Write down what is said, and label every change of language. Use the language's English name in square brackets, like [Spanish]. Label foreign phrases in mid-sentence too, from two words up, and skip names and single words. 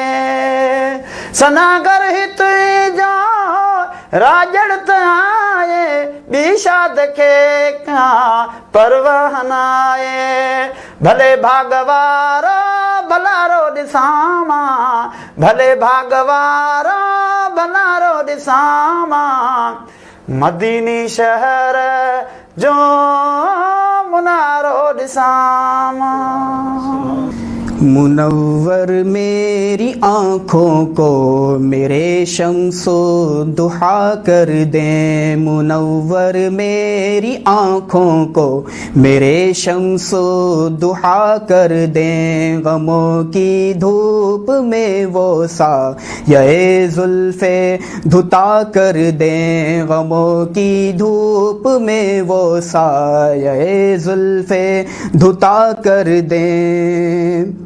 [Sindhi] सनागर तुंहिंजो राजड़ त आहे ॿी शाद खे का परवाह न आहे भले भाग वारो भलारो ॾिसां भले भाग वारो भलारो ॾिसां मदीने शहर जो मुनारो ॾिसां [Urdu] منور میری آنکھوں کو میرے شمس و ضحیٰ کر دیں، منور میری آنکھوں کو میرے شمس و ضحیٰ کر دیں، غموں کی دھوپ میں وہ سایہ زلف دھتا کر دیں، غموں کی دھوپ میں وہ سایہ زلف دھتا کر دیں،